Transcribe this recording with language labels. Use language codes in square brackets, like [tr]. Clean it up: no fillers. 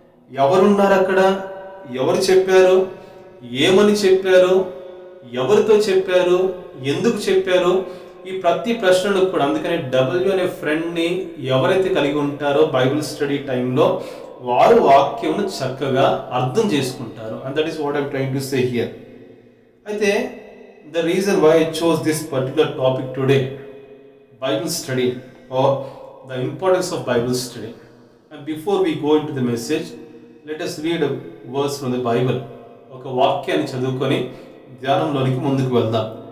[te] ఎవరున్నారు అక్కడ, ఎవరు చెప్పారు, ఏమని చెప్పారు, ఎవరితో చెప్పారు, ఎందుకు చెప్పారు, ఈ ప్రతి ప్రశ్నలు కూడా. అందుకని W అనే ఫ్రెండ్ని ఎవరైతే కలిగి ఉంటారో బైబిల్ స్టడీ టైంలో వారు వాక్యమును చక్కగా అర్థం చేసుకుంటారు. [en] And that is what I'm trying to say here. అయితే the reason why I chose this particular topic today, Bible study, or the importance of Bible study. And before we go into the message, let us read a verse from the Bible. [te] ఒక వాక్యాన్ని చదువుకొని ధ్యానంలోనికి ముందుకు వెళ్దాం.